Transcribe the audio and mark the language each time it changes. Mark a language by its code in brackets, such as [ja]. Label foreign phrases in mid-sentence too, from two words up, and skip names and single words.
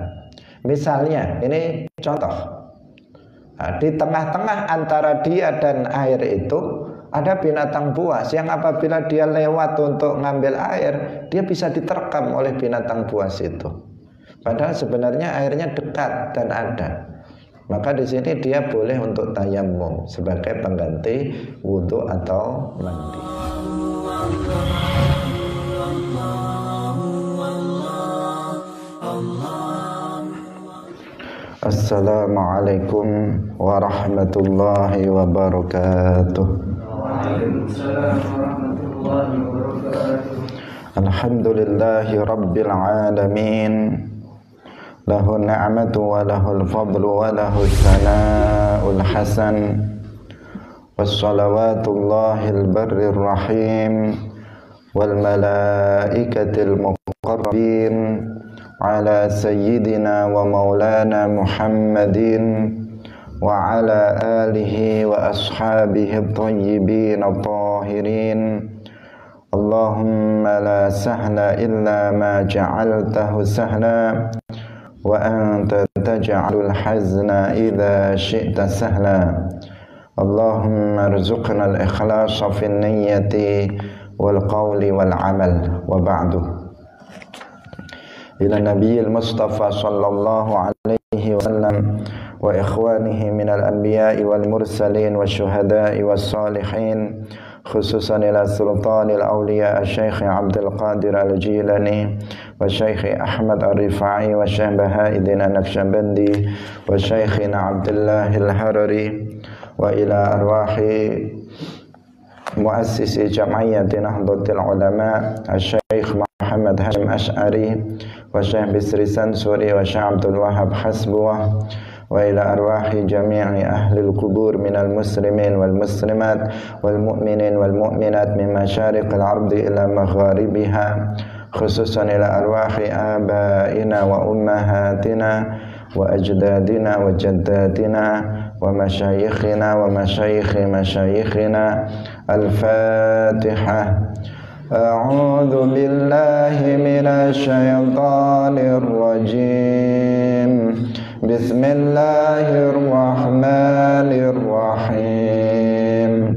[id] Misalnya ini contoh, di tengah-tengah antara dia dan air itu ada binatang buas yang apabila dia lewat untuk ngambil air, dia bisa diterkam oleh binatang buas itu. Padahal sebenarnya airnya dekat dan ada. Maka di sini dia boleh untuk tayammum sebagai pengganti wudhu atau mandi. [ar] السلام عليكم ورحمة الله وبركاته. وعليكم السلام ورحمة الله وبركاته. الحمد لله رب العالمين. له النعمة وله الفضل وله الثناء الحسن. وصلوات الله البر الرحيم والملائكة المقربين على سيدنا ومولانا محمد وعلى آله وأصحابه الطيبين الطاهرين. اللهم لا سهل إلا ما جعلته سهلا وأنت تجعل الحزن إذا شئت سهلا. اللهم ارزقنا الإخلاص في النية والقول والعمل. وبعد. إلى النبي المصطفى صلى الله عليه وسلم وإخوانه من الأنبياء والمرسلين والشهداء والصالحين، خصوصا إلى سلطان الأولياء Syekh Abdul Qadir Al-Jilani wa Syekh Ahmad Ar-Rifai wa Syekh Baha'iddin An-Naqsyabandi wa Syekhina Abdullah Al-Harari وإلى أرواح مؤسسي جمعية Nahdlatul Ulama Syekh Muhammad Hashim Asy'ari wa Syekh Bisri Sansuri wa Syekh Abdul Wahab Hasbuwah وإلى أرواح جميع أهل القبور من المسلمين والمسلمات والمؤمنين والمؤمنات من مشارق الأرض إلى مغاربها، خصوصا إلى أرواح آبائنا وأمهاتنا وأجدادنا وجداتنا ومشايخنا ومشايخ مشايخنا. الفاتحة. أعوذ بالله من الشيطان الرجيم. بسم الله الرحمن الرحيم.